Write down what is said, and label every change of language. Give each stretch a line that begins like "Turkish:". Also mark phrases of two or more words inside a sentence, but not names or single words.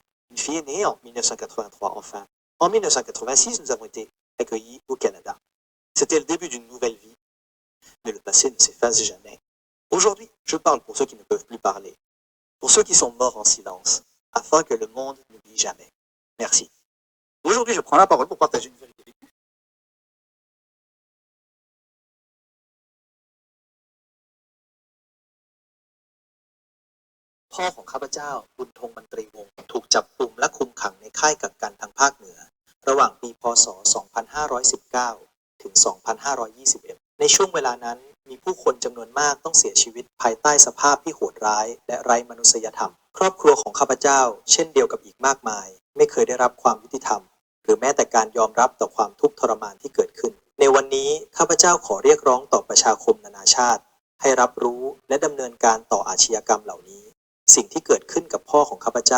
French: Une fille est née en 1983, enfin. En 1986, nous avons été accueillis au Canada. C'était le début d'une nouvelle vie. Mais le passé ne s'efface jamais. Aujourd'hui, je parle pour ceux qui ne peuvent plus parler, pour ceux qui sont morts en silence, afin que le monde n'oublie jamais. Merci. Aujourd'hui, je prends la parole pour partager une vérité vécue.
Thai: พ่อของข้าพเจ้าบุญธงมนตรีวงศ์ถูกจับกุมและคุมขังในค่ายกักกันทางภาคเหนือระหว่างปีพ. ศ. 2519 ถึง 2521 ในช่วงเวลานั้นมีผู้คนจำนวนมากต้องเสียชีวิตภายใต้สภาพที่โหดร้ายและไร้มนุษยธรรมครอบครัวของข้าพเจ้าเช่นเดียวกับอีกมากมายไม่เคยได้รับความยุติธรรมหรือแม้แต่การยอมรับต่อความทุกข์ทรมานที่เกิดขึ้นในวันนี้ข้าพเจ้าขอเรียกร้องต่อประชาคมนานาชาติให้รับรู้และดำเนินการต่ออาชญากรรมเหล่านี้สิ่งที่เกิดขึ้นกับพ่อของข้าพเจ้า